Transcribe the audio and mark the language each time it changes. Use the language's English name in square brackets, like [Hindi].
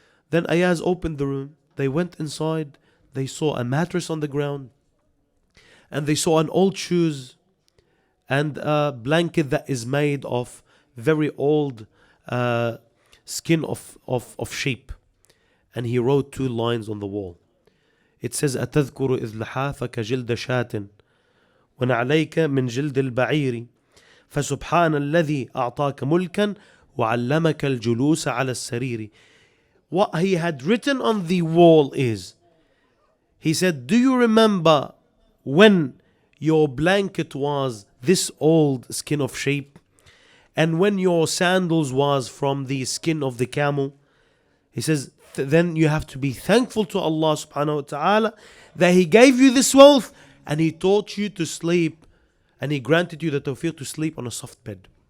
[English] Then Ayaz opened the room. They went inside. They saw a mattress on the ground. And they saw an old shoes and a blanket that is made of very old skin of sheep, and he wrote 2 lines on the wall. It says [Arabic] أتذكر إذ لحافك جلد شاة ونعليك من جلد البعير فسبحان الذي أعطاك ملكا وعلمك الجلوس على السرير. [English] What he had written on the wall is, he said, do you remember when your blanket was this old skin of sheep, and when your sandals was from the skin of the camel? He says, then you have to be thankful to Allah subhanahu wa ta'ala that He gave you this wealth and He taught you to sleep, and He granted you the tawfiq to sleep on a soft bed.